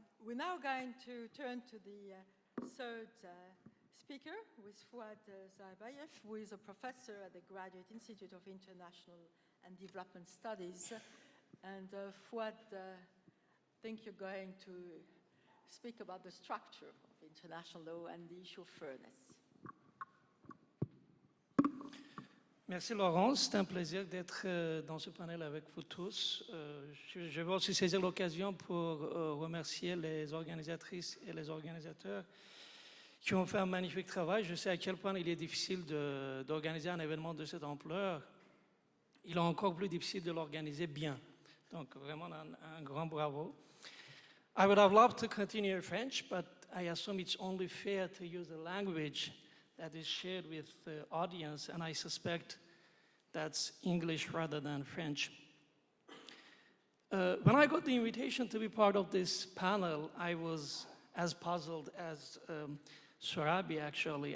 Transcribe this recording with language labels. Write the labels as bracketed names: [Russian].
[English] We're now going to turn to the third speaker, who is Fuad Zarbiyev, who is a professor at the Graduate Institute of International and Development Studies. And Fuad, I think you're going to speak about the structure of international law and the issue of fairness. [French] Merci Laurence, c'est un plaisir d'être dans ce panel avec vous tous. Je veux aussi saisir l'occasion pour remercier les organisatrices et les organisateurs qui ont fait un magnifique travail. Je sais à quel point il est difficile d'organiser un événement de cette ampleur. Il est encore plus difficile de l'organiser bien. Donc vraiment un grand bravo. [English] I would have loved to continue in French, but I assume it's only fair to use a language that is shared with the audience, and I suspect that's English rather than French. When I got the invitation to be part of this panel, I was as puzzled as Surabhi, actually.